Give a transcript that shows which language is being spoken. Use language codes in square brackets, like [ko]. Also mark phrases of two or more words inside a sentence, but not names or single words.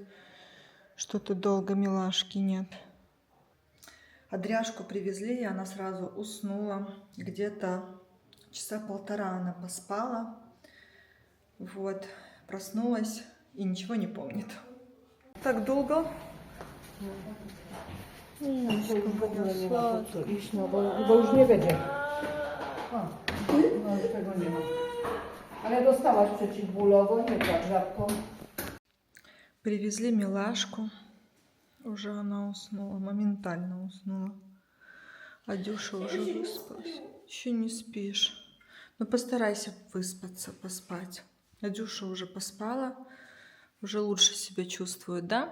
[ru] Что-то долго милашки нет. Адряшку привезли, и она сразу уснула. Где-то часа 1,5 она поспала. Вот. Проснулась и ничего не помнит. Так долго? [pl] W ogóle nie ma po co iść, no bo już nie będzie. O, no już tego nie ma. Ale dostałaś przeciwbólowo, nie płacz żabką. [ru] Привезли милашку. Уже она уснула, моментально уснула. А Дюша уже выспалась. Еще не спишь. Ну постарайся выспаться, поспать. А Дюша уже поспала, уже лучше себя чувствует, да?